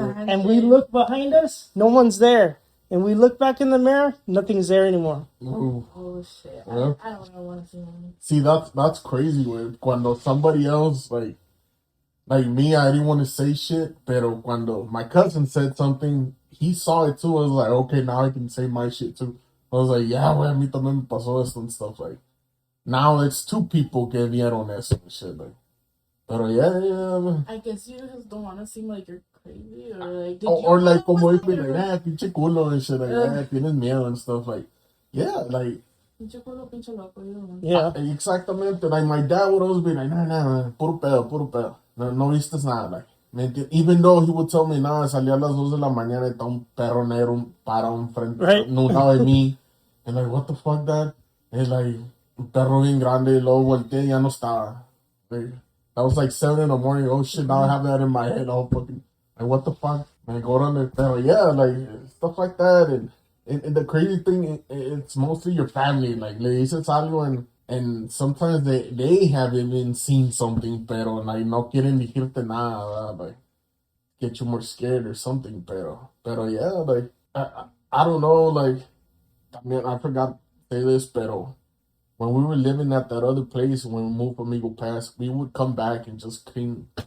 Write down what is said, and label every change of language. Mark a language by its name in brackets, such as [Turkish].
[English] And we look behind us, no one's there. And we look back in the mirror, nothing's there anymore. Ooh. Oh shit! Yeah. I don't know what to see. See, that's crazy, güey. Cuando somebody else, like me, I didn't want to say shit, pero cuando my cousin said something, he saw it too. I was like, okay, now I can say my shit too. I was like, yeah, güey, a mí también me pasó esto and stuff. Like, now it's two people que vieron eso and shit. Like, pero yeah, man. I guess you just don't want to seem like you're crazy or like. Or like, como if like, pinche culo and shit, like, tienes miedo and stuff. Like, yeah, like. [Spanish] Pinche culo, pinche loco, you know. [English] Yeah. [Spanish] Exactamente. [English] Like, my dad would always be like, nah, puro pedo. [Spanish] No vistes nada. Like, even though he would tell me, nah, salí a las 2 de la mañana y está un perro negro parado enfrente, [English] Right. [Spanish] no de mí. [English] And like, what the fuck, dad? [Spanish] And like, un perro bien grande, y luego volteé y ya no estaba. [English] Like, that was like 7 in the morning. Oh shit, now I have that in my head. All fucking, like, what the fuck? Like, go on there. Pero yeah, like, stuff like that. And the crazy thing, it's mostly your family. Like, le dices algo and sometimes they have even seen something, pero like, no quieren decirte nada, like, get you more scared or something, pero yeah, like, I don't know, like, I mean, I forgot to say this, pero when we were living at that other place, when we moved from Eagle Pass, we would come back and just clean.